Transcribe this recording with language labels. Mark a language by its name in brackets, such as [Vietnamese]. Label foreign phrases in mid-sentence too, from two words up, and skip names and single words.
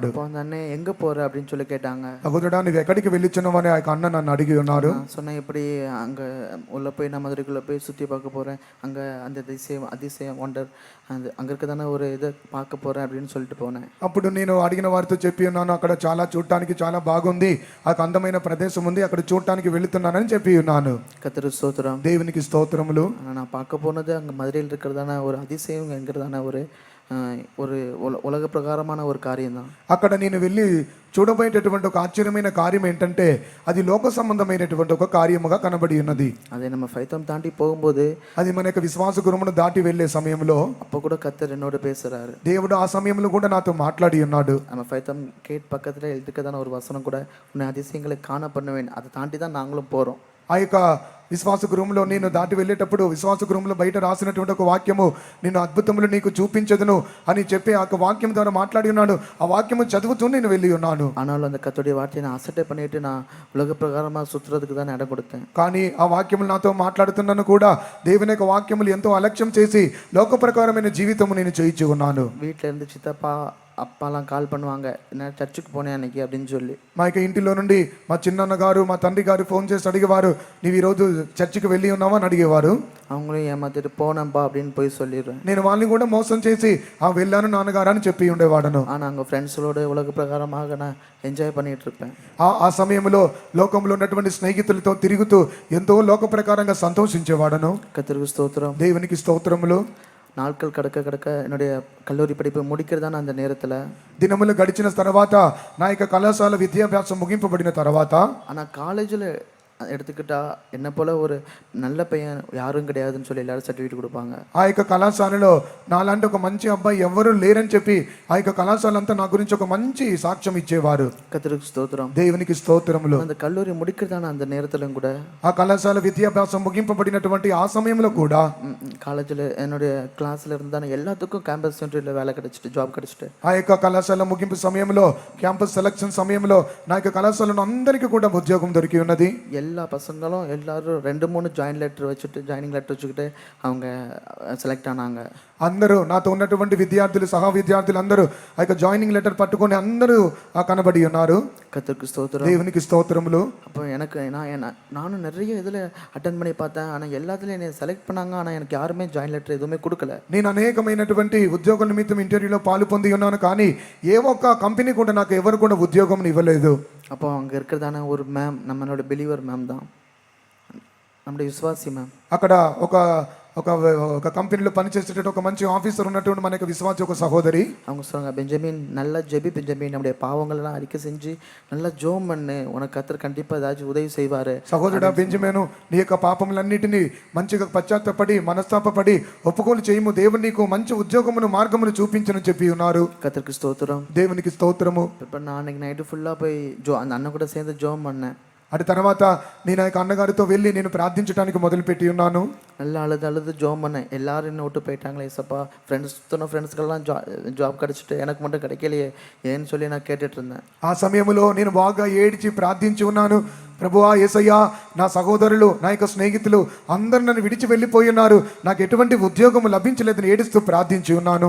[Tamil] அப்போ அந்த அண்ணன் எங்கே போற அப்படின்னு சொல்லி கேட்டாங்க. [Telugu] సహోదరుడా, నువ్వు ఎక్కడికి వెళ్ళిచ్చున్నావు అని ఆ యొక్క అన్న నన్ను అడిగి ఉన్నారు. [Tamil] சொன்னேன், இப்படி அங்கே உள்ள போய் நான் மதுரைக்குள்ளே போய் சுற்றி பார்க்க போகிறேன், அங்கே அந்த அதிசயம் ஒண்டர் அங்கே இருக்க தானே ஒரு இதை பார்க்க போகிறேன் அப்படின்னு சொல்லிட்டு போனேன். [Telugu] అప్పుడు నేను అడిగిన వారితో చెప్పి ఉన్నాను, అక్కడ చాలా చూడటానికి చాలా బాగుంది, ఆ అందమైన ప్రదేశం ఉంది, అక్కడ చూడటానికి వెళుతున్నానని చెప్పి ఉన్నాను. [Tamil] கர்த்தருக்கு ஸ்தோத்திரம். [Telugu] దేవునికి స్తోత్రములు. [Tamil] நான் பார்க்க போனது அங்கே மதுரையில் இருக்கிறதான ஒரு அதிசயம் என்கிறதான ஒரு உலக பிரகாரமான ஒரு காரியம்தான். [Telugu] అక్కడ నేను వెళ్ళి చూడబోయేటటువంటి ఒక ఆశ్చర్యమైన కార్యం ఏంటంటే అది లోక సంబంధమైనటువంటి ఒక కార్యముగా కనబడి ఉన్నది. [Tamil] అదే நம்ம ஃபைத்தம் தாண்டி போகும்போது [Telugu] అది మన యొక్క విశ్వాస గురుమును దాటి వెళ్ళే సమయంలో [Tamil] அப்போ கூட கர்த்தர் என்னோட பேசுறாரு. [Telugu] దేవుడు ఆ సమయంలో కూడా నాతో మాట్లాడి ఉన్నాడు. [Tamil] நம்ம [English] faith home gate [Tamil] பக்கத்தில் எழுதுக்கதான ஒரு வசனம் கூட உன்னை அதிசயங்களை காண பண்ணுவேன், அதை தாண்டி தான் நாங்களும் போகிறோம். [Telugu] ఆ యొక్క విశ్వాస గృహంలో నేను దాటి వెళ్ళేటప్పుడు విశ్వాస గృహంలో బయట రాసినటువంటి ఒక వాక్యము, నేను అద్భుతములు నీకు చూపించదును అని చెప్పి ఆ యొక్క వాక్యం ద్వారా మాట్లాడి ఉన్నాడు. ఆ వాక్యము చదువుతూ నేను వెళ్ళి ఉన్నాను. [Tamil] ஆனாலும் அந்த கர்த்தருடைய வார்த்தையை நான் அசட்டை பண்ணிட்டு நான் உலக பிரகாரமாக சுற்றுறதுக்கு தான் இடம் கொடுத்தேன். [Telugu] కానీ ఆ వాక్యములు నాతో మాట్లాడుతున్నాను కూడా దేవుని యొక్క వాక్యములు ఎంతో అలక్ష్యం చేసి లోక ప్రకారమైన జీవితము నేను చేయించి ఉన్నాను. [Tamil] வீட்டில் இருந்து சித்தப்பா அப்பாலாம் கால் பண்ணுவாங்க, என்ன சர்ச்சுக்கு போனேன் அன்னைக்கு அப்படின்னு சொல்லி. [Telugu] మా యొక్క ఇంటిలో నుండి మా చిన్నన్న గారు మా తండ్రి గారు ఫోన్ చేసి అడిగేవారు, నీవు ఈరోజు చర్చికి వెళ్ళి ఉన్నావా అని అడిగేవారు. [Tamil] அவங்களையும் ஏமாத்திட்டு போனேன்ப்பா அப்படின்னு போய் சொல்லிடுவேன். [Telugu] నేను వాళ్ళని కూడా మోసం చేసి వెళ్ళాను నాన్నగారు అని చెప్పి ఉండేవాడను. [Tamil] ஆனால் அங்கே ஃப்ரெண்ட்ஸோட உலக பிரகாரமாக நான் என்ஜாய் பண்ணிட்டு இருப்பேன். [Telugu] ఆ సమయంలో లోకంలో ఉన్నటువంటి స్నేహితులతో తిరుగుతూ ఎంతో లోక ప్రకారంగా సంతోషించేవాడను. [Tamil] கர்த்தருக்கு ஸ்தோத்திரம். [Telugu] దేవునికి స్తోత్రములు. [Tamil] நாட்கள் கடக்க கடக்க என்னுடைய கல்லூரி படிப்பை முடிக்கிறதான அந்த நேரத்தில் [Telugu] దినములు గడిచిన తర్వాత నా యొక్క కళాశాల విద్యాభ్యాసం ముగింపబడిన తర్వాత, [Tamil] ஆனால் కాలేజీలో எடுத்துக்கிட்டா என்ன போல ஒரு நல்ல பையன் யாரும் கிடையாதுன்னு சொல்லி எல்லாரும் சர்டிஃபிகேட் கொடுப்பாங்க. [Telugu] ఆ యొక్క కళాశాలలో నాలాంటి ఒక మంచి అబ్బాయి ఎవరు లేరని చెప్పి ఆ యొక్క కళాశాల అంతా నా గురించి ఒక మంచి సాక్ష్యం ఇచ్చేవారు. [Tamil] கர்த்தருக்கு ஸ்தோத்திரம். [Telugu] దేవునికి స్తోత్రములు. [Tamil] அந்த கல்லூரி முடிக்கிறதான அந்த நேரத்திலும் கூட [Telugu] ఆ కళాశాల విద్యాభ్యాసం ముగింపబడినటువంటి ఆ సమయంలో కూడా [Tamil] காலேஜில் என்னுடைய கிளாஸில் இருந்தான எல்லாத்துக்கும் [English] campus centre [Tamil] வேலை கிடைச்சிட்டு ஜாப் கிடைச்சிட்டு [Telugu] ఆ యొక్క కళాశాల ముగింపు సమయంలో [English] campus selection [Telugu] సమయంలో నా యొక్క కళాశాలలో అందరికీ కూడా ఉద్యోగం దొరికి ఉన్నది. [Tamil] எல்லா பசங்களும் எல்லாரும் 2-3 [English] joining letter [Tamil] வச்சுக்கிட்டு அவங்க செலக்ட் ஆனாங்க. [Telugu] అందరూ నాతో ఉన్నటువంటి విద్యార్థులు సహా విద్యార్థులు అందరూ ఆ యొక్క [English] joining letter [Telugu] పట్టుకొని అందరూ కనబడి ఉన్నారు. [Tamil] கர்த்தருக்கு ஸ்தோத்திரம். [Telugu] దేవునికి స్తోత్రములు. [Tamil] அப்போ எனக்கு நானும் நிறைய இதில் அட்டன் பண்ணி பார்த்தேன். ஆனால் எல்லாத்துலேயும் என்னை செலக்ட் பண்ணாங்க. ஆனால் எனக்கு யாருமே [English] join letter [Tamil] எதுவுமே கொடுக்கல. [Telugu] నేను అనేకమైనటువంటి ఉద్యోగ నిమిత్తం ఇంటర్వ్యూలో పాలు పొంది ఉన్నాను, కానీ ఏ ఒక్క కంపెనీ కూడా నాకు ఎవరు కూడా ఉద్యోగం ఇవ్వలేదు. [Tamil] அப்போ அங்கே இருக்கிறதான ஒரு மேம், நம்மளோட [English] believer ma'am [Tamil] தான், நம்முடைய விசுவாசி மேம். [Telugu] అక్కడ ఒక ఒక ఒక కంపెనీలో పనిచేసేటట్టు ఒక మంచి ఆఫీసర్ ఉన్నటువంటి మన యొక్క విశ్వాసి ఒక సహోదరి. [Tamil] அவங்க சொன்னாங்க, பெஞ்சமின் நல்லா ஜெபி பெஞ்சமின், நம்முடைய பாவங்களெல்லாம் அறிக்கை செஞ்சு நல்லா ஜோம் பண்ணு, உனக்கு கர்த்தர் கண்டிப்பாக ஏதாச்சும் உதவி செய்வார். [Telugu] సహోదరుడా బెంజమేను, నీ యొక్క పాపములన్నిటినీ మంచిగా పశ్చాత్తపడి మనస్తాపపడి ఒప్పుకోలు చేయము, దేవుడు నీకు మంచి ఉద్యోగమును మార్గమును చూపించను చెప్పి ఉన్నారు. [Tamil] கர்த்தருக்கு ஸ்தோத்திரம். [Telugu] దేవునికి స్తోత్రము. [Tamil] இப்போ நான் அன்னைக்கு நைட்டு ஃபுல்லாக போய் அந்த அண்ணன் கூட சேர்ந்து ஜோம் பண்ணேன். [Telugu] అటు తర్వాత నేను ఆ యొక్క అన్నగారితో వెళ్ళి నేను ప్రార్థించడానికి మొదలుపెట్టి ఉన్నాను. [Tamil] நல்லா அழுது ஜோம் பண்ணேன். எல்லாரும் என்ன விட்டு போயிட்டாங்களே ஏசப்பா, ஃப்ரெண்ட்ஸ்க்கெல்லாம் ஜாப் கிடச்சிட்டு எனக்கு மட்டும் கிடைக்கலையே ஏன்னு சொல்லி நான் கேட்டுட்டு இருந்தேன். [Telugu] ఆ సమయంలో నేను బాగా ఏడ్చి ప్రార్థించి ఉన్నాను. ప్రభువా యేసయ్యా, నా సహోదరులు నా యొక్క స్నేహితులు అందరు నన్ను విడిచి వెళ్ళిపోయి ఉన్నారు, నాకు ఎటువంటి ఉద్యోగం లభించలేదని ఏడుస్తూ ప్రార్థించి ఉన్నాను.